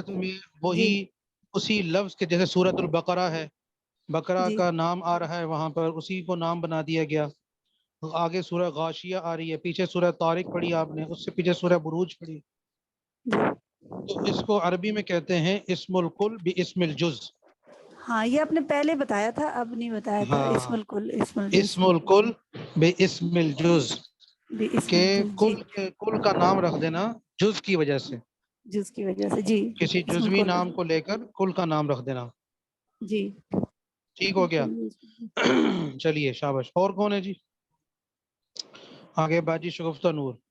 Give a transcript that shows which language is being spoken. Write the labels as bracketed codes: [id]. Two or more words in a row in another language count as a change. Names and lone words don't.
[ur] صورت میں وہی جی اسی لفظ کے، جیسے سورۃ البقرہ ہے، بقرہ جی کا نام آ رہا ہے وہاں پر، اسی کو نام بنا دیا گیا. آگے سورہ غاشیہ آ رہی ہے، پیچھے سورہ طارق پڑھی آپ نے، اس سے پیچھے سورہ بروج پڑھی. جی. تو اس کو عربی میں کہتے ہیں [ar] اسم الکل باسم الجز. [ur] ہاں یہ آپ نے پہلے بتایا تھا، اب نہیں بتایا تھا. اسم ہاں [ar] الکل اسم الجز. اسم الکل باسم الجز، [ur] اسم کہ الجز. جی کل کا نام رکھ دینا جز کی وجہ سے، جز کی وجہ سے. جی کسی اسم جزوی الکل. نام کو لے کر کل کا نام رکھ دینا. جی ٹھیک ہو گیا. چلیے شاباش. اور کون ہے جی آگے؟ باجی شگفتہ نور.